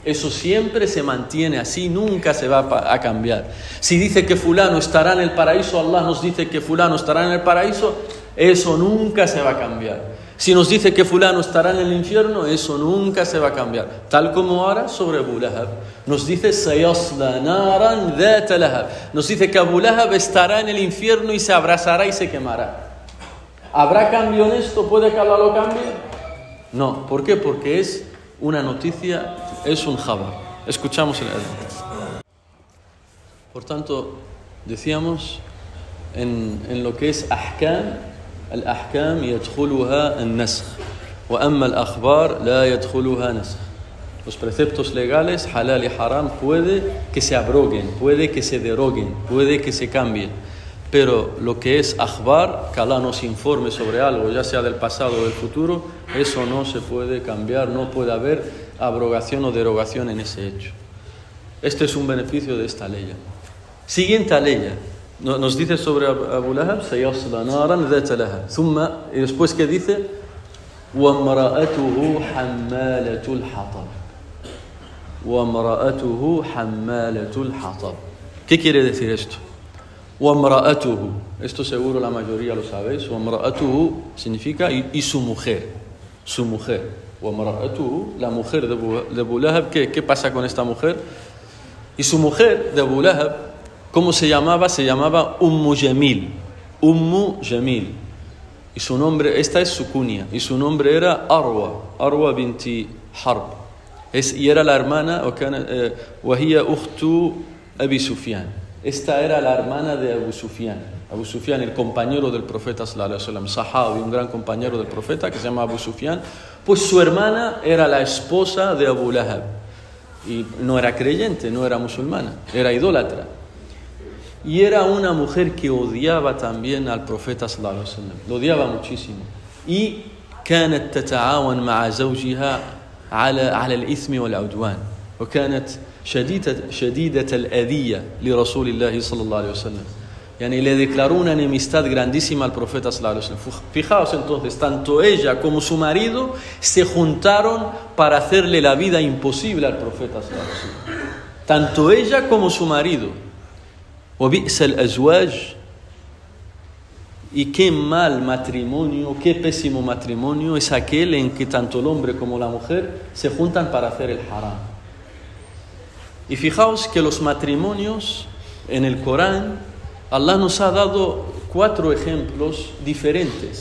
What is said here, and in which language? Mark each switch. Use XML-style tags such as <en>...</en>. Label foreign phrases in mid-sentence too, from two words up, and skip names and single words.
<es>Eso siempre se mantiene así, nunca se va a cambiar. Si dice que fulano estará en el paraíso, Allah nos dice que fulano estará en el paraíso, eso nunca se va a cambiar. Si nos dice que fulano estará en el infierno, eso nunca se va a cambiar. Tal como ahora sobre Abu Lahab. Nos dice</es> <ar>سيصلى نارا ذات لهب.</ar> <es>Nos dice que Abu Lahab estará en el infierno y se abrazará y se quemará. ¿Habrá cambio en esto? ¿Puede que Allah lo cambie? No. ¿Por qué? Porque es una noticia, es un khabar. Escuchamos el adhan. Por tanto, decíamos en lo que es ahkam,</es> <ar>الأحكام يدخلها النسخ وأما الأخبار لا يدخلها نسخ.</ar> <es>Los preceptos legales, halal y haram, puede que se abroguen, puede que se deroguen, puede que se cambien. Pero lo que es akhbar, que Allah nos informe sobre algo, ya sea del pasado o del futuro, eso no se puede cambiar, no puede haber abrogación o derogación en ese hecho. Este es un beneficio de esta ley. Siguiente ley. Nos dice sobre Abu Lahab,</es> <ar>سيصلى نارا ذات لهب.</ar> <es>Thumma, y después que dice,</es> <ar>وَامْرَأَتُهُ حَمَّالَةُ الْحَطَبِ. وَامْرَأَتُهُ حَمَّالَةُ الْحَطَبِ.</ar> <es>¿Qué quiere decir esto? وَامْرَأَتُهُ. Esto seguro la mayoría lo sabéis. وَامْرَأَتُهُ significa y su mujer. Su mujer. وَامْرَأَتُهُ, la mujer de Abu Lahab. ¿Qué pasa con esta mujer? Y su mujer de Abu Lahab, ¿cómo se llamaba? Se llamaba Ummu Jamil. Ummu Jamil. Y su nombre, esta es su cuña. Y su nombre era Arwa binti Harb. Y era la hermana,</es> <ar>وهي أخت أبي سفيان.</ar> <es>Esta era la hermana de Abu Sufyan. Abu Sufyan, el compañero del profeta</es> <ar>صلى الله عليه وسلم,</ar> <es>sahabi, un gran compañero del profeta que se llama Abu Sufyan. Pues su hermana era la esposa de Abu Lahab. Y no era creyente, no era musulmana, era idólatra. Y era una mujer que odiaba también al profeta</es> <ar>صلى الله عليه وسلم,</ar> <es>lo odiaba muchísimo.</es> <ar>Y كانت تتعاون مع زوجها على الإثم والعدوان وكانت شديدة الأذية لرسول الله صلى الله عليه وسلم.</ar> <es>Yani le declaró una enemistad grandísima al profeta</es> <ar>صلى الله عليه وسلم.</ar> <es>Fijaos entonces, tanto ella como su marido se juntaron para hacerle la vida imposible al profeta</es> <ar>صلى الله عليه وسلم.</ar> <es>Tanto ella como su marido.</es> <ar>وبئس الأزواج.</ar> <es>Y qué mal matrimonio, qué pésimo matrimonio es aquel en que tanto el hombre como la mujer se juntan para hacer el haram. Y fijaos que los matrimonios en el Corán, Allah nos ha dado 4 ejemplos diferentes.</es>